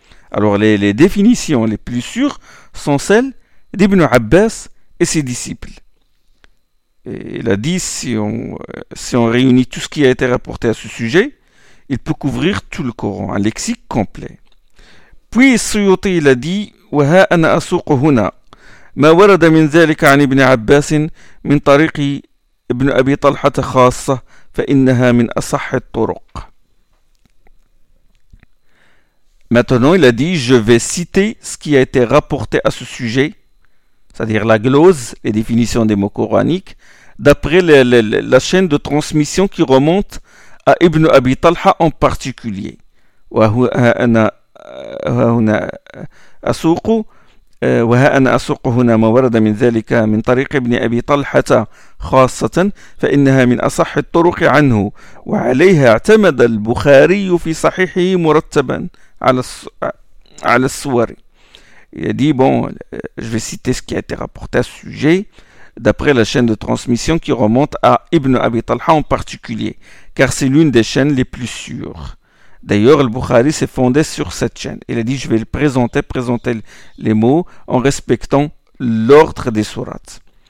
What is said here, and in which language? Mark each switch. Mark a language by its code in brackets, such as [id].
[fr] Alors, les définitions les plus sûres sont celles d'Ibn Abbas et ses disciples. Et il a dit, si on réunit tout ce qui a été rapporté à ce sujet, il peut couvrir tout le Coran, un lexique complet. Puis, Suyuti, il a dit, « [ar] Wa ha ana asuq huna, ما ورد من ذلك عن ابن عباس من طريق ابن أبي طلحة خاصة فإنها من أصح الطرق. [fr] Maintenant, il a dit, je vais citer ce qui a été rapporté à ce sujet, c'est-à-dire la glose, les définitions des mots coraniques, d'après la chaîne de transmission qui remonte à Ibn Abi Talha en particulier. [ar] وها أنا أسوق هنا ما ورد من ذلك من طريق ابن أبي طلحة خاصة فإنها من أصح الطرق عنه وعليها اعتمد البخاري في صحيحه مرتبا على السور. [fr] Il a dit, bon, je vais citer ce qui a été rapporté à ce sujet d'après la chaîne de transmission qui remonte à Ibn Abi Talha en particulier, car c'est l'une des chaînes les plus sûres. D'ailleurs, le Bukhari s'est fondé sur cette chaîne. Il a dit, je vais le présenter les mots en respectant l'ordre des sourates.